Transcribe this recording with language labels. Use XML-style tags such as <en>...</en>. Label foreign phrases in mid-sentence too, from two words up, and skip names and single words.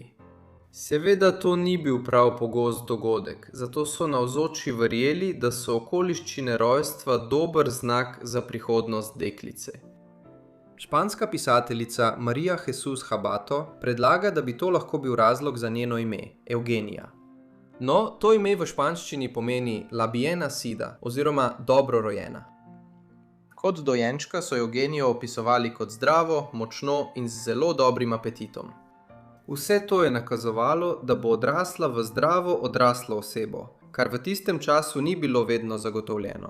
<sl>Seveda to ni bil prav pogost dogodek, zato so navzoči verjeli, da so okoliščine rojstva dober znak za prihodnost deklice. Španska pisateljica María Jesús Habato predlaga, da bi to lahko bil razlog za njeno ime, Eugenija. No, to ime v španščini pomeni</sl> <es>la bien nacida</es> <sl>oziroma dobro rojena. Kot dojenčka so Eugenijo opisovali kot zdravo, močno in z zelo dobrim apetitom. Vse to je nakazovalo, da bo odrasla v zdravo odraslo osebo, kar v tistem času ni bilo vedno zagotovljeno.</sl>